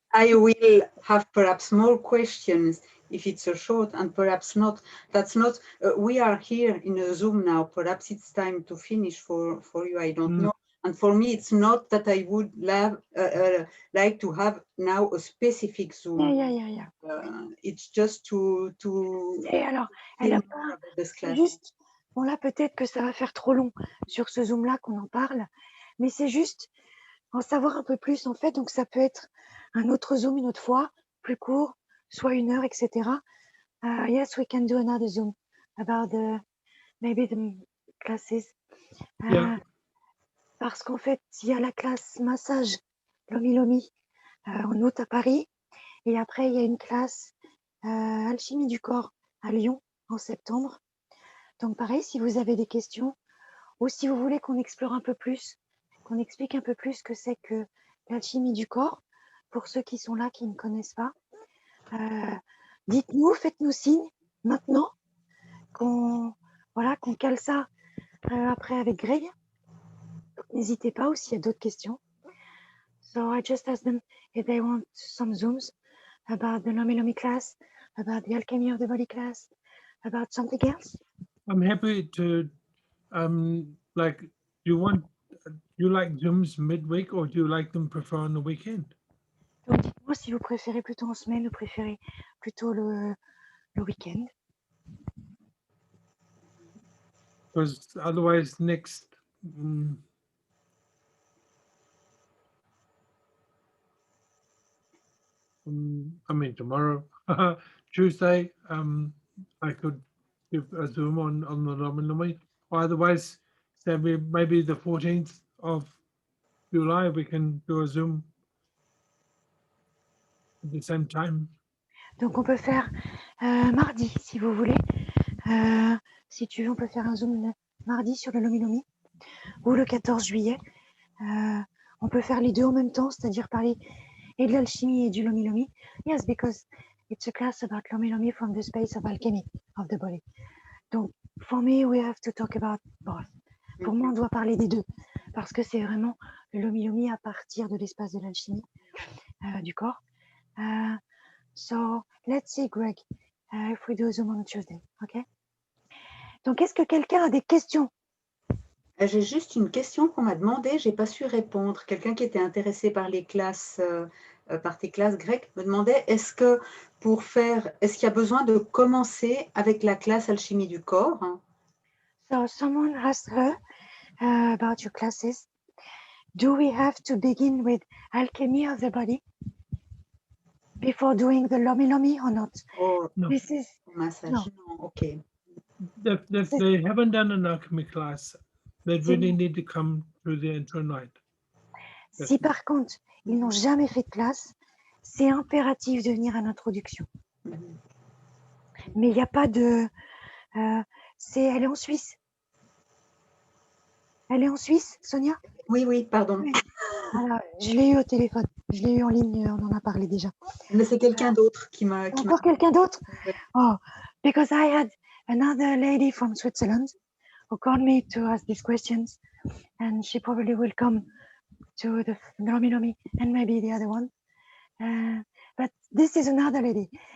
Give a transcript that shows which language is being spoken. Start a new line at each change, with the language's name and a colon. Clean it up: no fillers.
English: I will have perhaps more questions if it's a short and perhaps not. That's not, we are here in a Zoom now. Perhaps it's time to finish for you. I don't know. And for me, it's not that I would like to have now a specific Zoom. Yeah. It's just to
French: Et alors, elle a pas juste, bon là peut-être que ça va faire trop long sur ce Zoom là qu'on en parle, mais c'est juste en savoir un peu plus en fait. Donc ça peut être un autre Zoom une autre fois, plus court, soit 1 heure, etc.
English: Yes, we can do another Zoom about maybe the classes. Yeah.
French: Parce qu'en fait, il y a la classe massage Lomi Lomi en août à Paris. Et après, il y a une classe alchimie du corps à Lyon en septembre. Donc pareil, si vous avez des questions ou si vous voulez qu'on explore un peu plus, qu'on explique un peu plus ce que c'est que l'alchimie du corps, pour ceux qui sont là, qui ne connaissent pas, dites-nous, faites-nous signe maintenant qu'on cale ça après avec Greg. N'hésitez pas, ou s'il y a d'autres questions.
English: So I just asked them if they want some Zooms about the Lomi Lomi class, about the alchemy of the body class, about something else. I'm happy to, like, you like Zooms midweek or do you like them prefer on the weekend?
French: Donc dites-moi si vous préférez plutôt en semaine ou préférez plutôt le week-end.
English: Because otherwise next, I mean tomorrow, Tuesday, I could give a Zoom on the Lomi Lomi. Or otherwise, say maybe the 14th of July, we can do a Zoom at the same time.
French: Donc on peut faire mardi si vous voulez. Si tu veux, on peut faire un Zoom le mardi sur le Lomi Lomi ou le 14 juillet. On peut faire les deux en même temps, c'est-à-dire parler et de l'alchimie et du Lomi Lomi.
English: Yes, because it's a class about Lomi Lomi from the space of alchemy of the body.
French: Donc,
English: for me, we have to talk about both.
French: Pour moi, on doit parler des deux parce que c'est vraiment le Lomi Lomi à partir de l'espace de l'alchimie du corps.
English: So, let's see, Greg, if we do a Zoom on Tuesday, OK?
French: Donc, est-ce que quelqu'un a des questions? J'ai juste une question qu'on m'a demandé, je n'ai pas su répondre. Quelqu'un qui était intéressé par les classes, par tes classes grecques, me demandait est-ce qu'il y a besoin de commencer avec la classe alchimie du corps?
English: So, someone asked her about your classes. Do we have to begin with alchemy of the body before doing the Lomi Lomi or not? Oh, No. This is massage, no.
French: non, ok.
English: If they haven't done an alchemy class, they
French: C'est
English: really
French: bon.
English: need to come to the intro night.
French: Si par contre, ils n'ont jamais fait de classe, c'est impératif de venir à l'introduction. Mhm. Mais il n'y a pas de... elle est en Suisse. Elle est en Suisse, Sonia? Oui, oui, pardon. Oui. Voilà, je l'ai eu au téléphone. Je l'ai eu en ligne, on en a parlé déjà. Mais c'est quelqu'un d'autre qui m'a... Encore quelqu'un d'autre? Ouais.
English: Oh, because I had another lady from Switzerland who called me to ask these questions, and she probably will come to the Lomi Lomi and maybe the other one. But this is another lady.